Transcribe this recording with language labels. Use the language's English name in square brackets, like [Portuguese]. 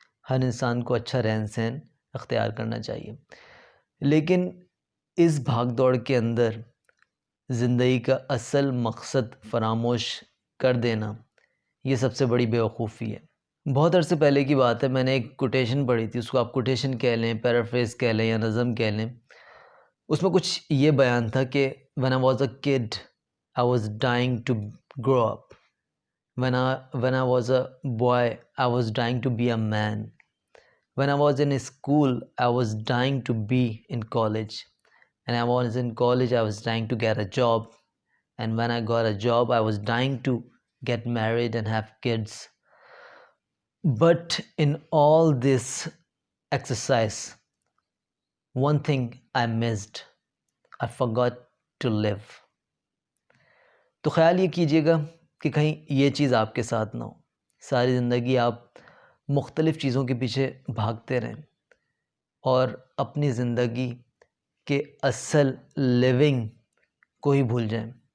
[Urdu] ہر انسان کو اچھا رہن سہن اختیار کرنا چاہیے، لیکن اس بھاگ دوڑ کے اندر زندگی کا اصل مقصد فراموش کر دینا یہ سب سے بڑی بیوقوفی ہے. بہت عرصے پہلے کی بات ہے، میں نے ایک کوٹیشن پڑھی تھی، اس کو آپ کوٹیشن کہہ لیں، پیرافریز کہہ لیں یا نظم کہہ لیں. اس میں کچھ یہ بیان تھا کہ [English] when I was a kid I was dying to grow up. When I was a boy I was dying to be a man. When I was in school I was dying to be in college. And I was in college I was dying to get a job. And when I got a job I was dying to get married and have kids. But in all this exercise, one thing I missed. I forgot to live. [Urdu] تو خیال یہ کیجئے گا کہ کہیں یہ چیز آپ کے ساتھ نہ ہو. ساری زندگی آپ مختلف چیزوں کے پیچھے بھاگتے رہیں اور اپنی زندگی کے اصل لیونگ کو ہی بھول جائیں.